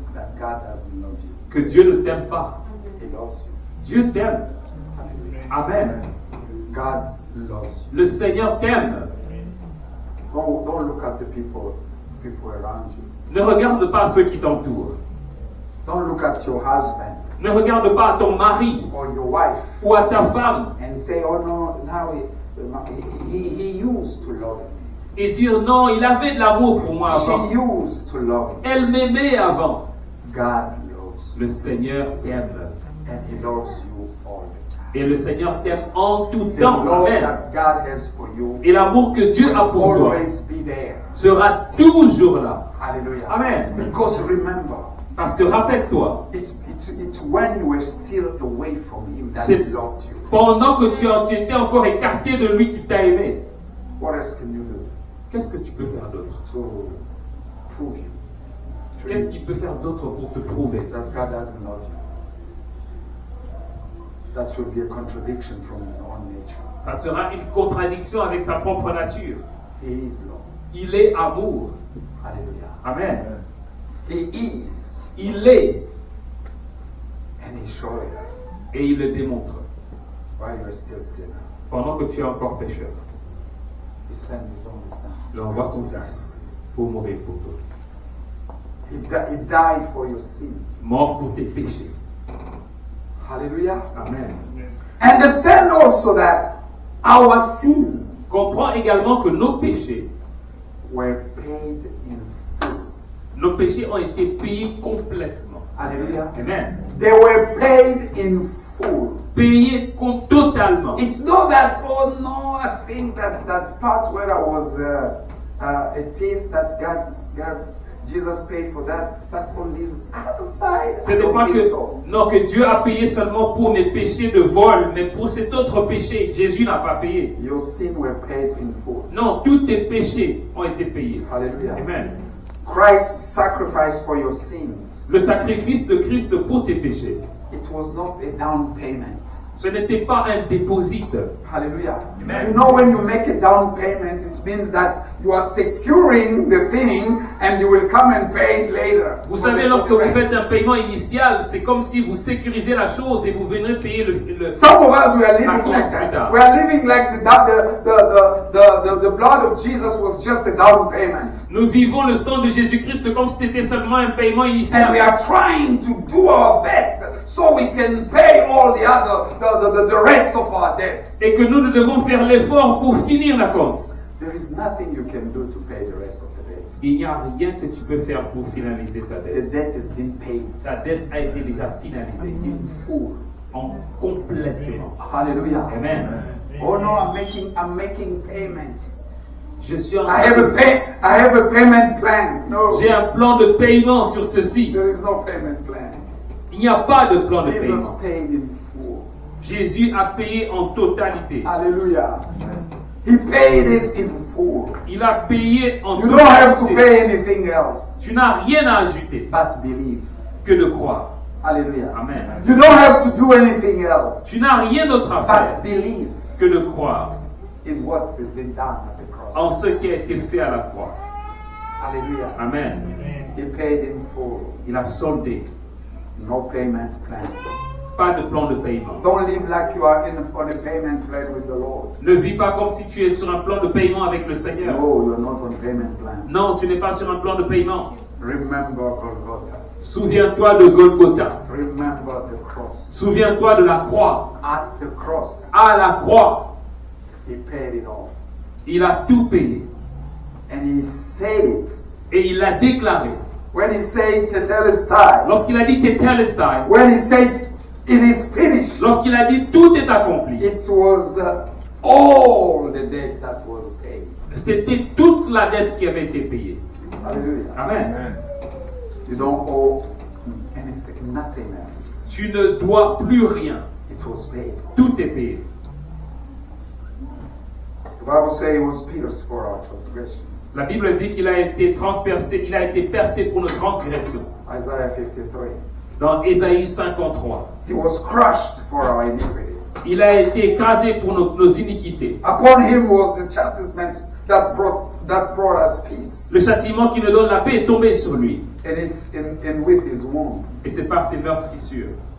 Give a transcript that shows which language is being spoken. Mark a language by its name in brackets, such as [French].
[English] that God doesn't love you. [French] que Dieu ne t'aime pas. [English] He loves you. [French] Dieu t'aime. [English] Hallelujah. [French] Amen. [English] God loves you. [French] Le Seigneur t'aime. [English] Don't look at the people around you. [French] Ne regarde pas ceux qui t'entourent. [English] Don't look at your husband [French] Ne regarde pas à ton mari [English] or your wife [French] ou à ta femme [English] and say, oh no, now he used to love me. [French] et dire non, il avait de l'amour pour moi avant. [English] She used to love me. [French] Elle m'aimait avant. [English] God loves [French] Le Seigneur t'aime. [English] you and he loves you all the time. [French] Et le Seigneur t'aime en tout [English] The [French] temps. [English] love [French] Amen. [English] that God has for you [French] Et l'amour que Dieu [English] will [French] a pour toi [English] always be there. [French] sera toujours là. [English] Hallelujah. [French] Amen. [English] Because remember, [French] Parce que rappelle-toi, [English] it's when you were still away from him that [French] C'est- [English] he loved you. [French] pendant que tu étais encore écarté de lui qui t'a aimé, [English] What else can you do [French] qu'est-ce que tu peux faire d'autre? [English] to prove you? [French] Qu'est-ce qu'il peut faire d'autre pour te prouver [English] That God doesn't love you. That should be a contradiction from his own nature. [French] Ça sera une contradiction avec sa propre nature. [English] He is love. [French] Il est amour. [English] Hallelujah. [French] Amen. [English] He is. [French] Il est [English] And he showed it [French] et il le démontre. [English] while you're still sinner. [French] Pendant que tu es encore pécheur, [English] He sent his only son. [French] il envoie son Fils pour mourir pour toi. [English] He died for your sin. [French] Mort pour tes péchés. [English] Hallelujah. [French] Amen. [English] Understand also that our sins [French] Comprends également que nos péchés, [English] were paid in full. [French] nos péchés ont été payés complètement. [English] Hallelujah. [French] Amen. [English] They were paid in full. [French] Payés totalement. [English] It's not that, oh no, I think that part where I was a thief, that Jesus paid for that. That's on this other side. [French] Ce n'est pas que Dieu a payé seulement pour mes péchés de vol, mais pour cet autre péché, Jésus n'a pas payé. [English] Your sin were paid in full. [French] Non, tous tes péchés ont été payés. [English] Hallelujah. [French] Amen. [English] Christ's sacrifice for your sins. [French] Le sacrifice de Christ pour tes péchés, [English] It was not a down payment. [French] ce n'était pas un déposite. [English] Hallelujah. [French] Amen. [English] You know, when you make a down payment, it means that you are securing the thing and you will come and pay it later. [French] Vous savez, lorsque vous faites un paiement initial, c'est comme si vous sécurisez la chose et vous venez payer le [English] Some of us, we are living [French] compte [English] like [French] plus [English] that. [French] tard. [English] We are living like the blood of Jesus was just a down payment. [French] Nous vivons le sang de Jésus-Christ comme si c'était seulement un paiement [English] And we [French] initial. [English] are trying to do our best so we can pay all the other, the rest of our debts. [French] Et que nous devons faire l'effort pour finir la compte. [English] There is nothing you can do to pay the rest of the debt. [French] Il n'y a rien que tu peux faire pour finaliser ta [English] The [French] dette. [English] debt has been paid [French] Ta dette a été déjà finalisée [English] in full. [French] complètement. [English] Hallelujah. [French] Amen. [English] Oh no, I'm making payments. [French] Je suis en [English] I have a payment plan. No, [French] J'ai un plan de paiement sur ceci. [English] there is no payment plan. [French] Il n'y a pas de plan de [English] Jesus [French] paiement. [English] paid in full. [French] Jésus a payé en totalité. [English] Hallelujah. He paid it in full. [French] Il a payé en [English] You don't have to [French] totalité. [English] pay anything else [French] Tu n'as rien à ajouter [English] but believe. [French] que de croire. [English] Hallelujah. [French] Amen. [English] You don't have to do anything else [French] Tu n'as rien d'autre à faire [English] but believe [French] que de croire [English] in what has been done at the cross. [French] en ce qui a été fait à la croix. [English] Hallelujah. [French] Amen. [English] He paid in full. [French] Il a soldé. [English] No payment plan. [French] Pas de plan de paiement. [English] Don't live like you are on a payment plan with the Lord. [French] Ne vis pas comme si tu es sur un plan de paiement avec le Seigneur. [English] No, you're not on payment plan. [French] Non, tu n'es pas sur un plan de paiement. [English] Remember Golgotha. [French] Souviens-toi de Golgotha. [English] Remember the cross. [French] Souviens-toi de la croix. [English] At the cross, [French] À la croix, [English] he paid it all. [French] il a tout payé. [English] And he said it. [French] Et il l'a déclaré. [English] When he said Tetelestai, [French] Lorsqu'il a dit Tetelestai, [English] when he said it is finished, [French] lorsqu'il a dit tout est accompli, [English] it was all the debt that was paid. [French] c'était toute la dette qui avait été payée. [English] Hallelujah. [French] Amen. [English] You don't owe anything, nothing else. [French] Tu ne dois plus rien. [English] It was paid. [French] Tout est payé. [English] The Bible says he was pierced for our transgressions. [French] La Bible dit qu'il a été transpercé, il a été percé pour nos transgressions. [English] Isaiah 53. [French] Dans Ésaïe 53. [English] He was crushed for our iniquities. [French] Il a été écrasé pour nos iniquités. [English] Upon him was the chastisement that brought us peace. [French] Le châtiment qui nous donne la paix est tombé sur lui. [English] And with his wound, [French] Et c'est par ses meurtrissures